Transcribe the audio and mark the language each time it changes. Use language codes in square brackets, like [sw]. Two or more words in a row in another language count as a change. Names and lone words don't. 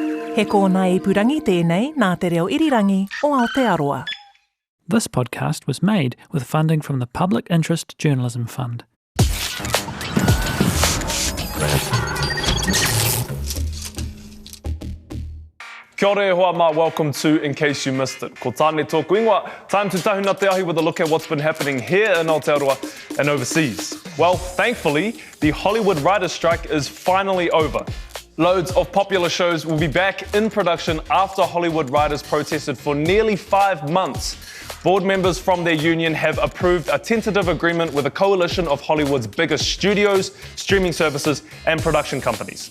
[mi] He kōna ipurangi tēnei nā te reo irirangi o Aotearoa. [en] This podcast was made with funding from the Public Interest Journalism Fund. [mi] Kia ora e hoa ma, [en] welcome to In Case You Missed It. [mi] Ko tāne tōku ingoa, [en] time to [mi] tahuna te ahi [en] with a look at what's been happening here in Aotearoa and overseas. Well, thankfully, the Hollywood writers' strike is finally over. Loads of popular shows will be back in production after Hollywood writers protested for nearly 5 months. Board members from their union have approved a tentative agreement with a coalition of Hollywood's biggest studios, streaming services, and production companies.